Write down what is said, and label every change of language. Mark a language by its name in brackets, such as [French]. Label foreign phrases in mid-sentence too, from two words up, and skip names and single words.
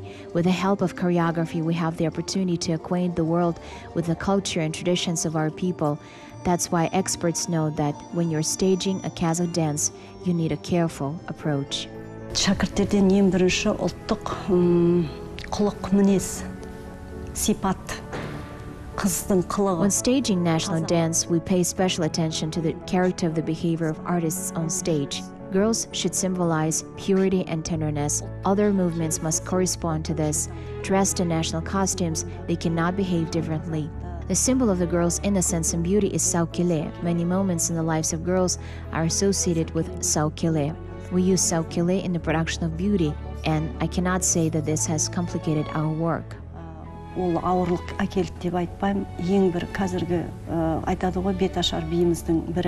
[English] With the help of choreography, we have the opportunity to acquaint the world with the culture and traditions of our people. That's why experts know that when you're staging a Kazakh dance, you need a careful approach. [Kazakh] Шәкірттерден ең бірінші ұлттық қылық мінез, сипат, қыздың қылығы. [English] When staging national dance, we pay special attention to the character of the behavior of artists on stage. Girls should symbolize purity and tenderness. Other movements must correspond to this. Dressed in national costumes, they cannot behave differently. The symbol of the girl's innocence and beauty is saukile. Many moments in the lives of girls are associated with saukile. We use saukile in the production of beauty, and I cannot say that this has complicated our work. [Kazakh] Ол ауырлық әкелді деп айтпаймын. Ең бір қазіргі айтады ғой бет ашар биіміздің бірі.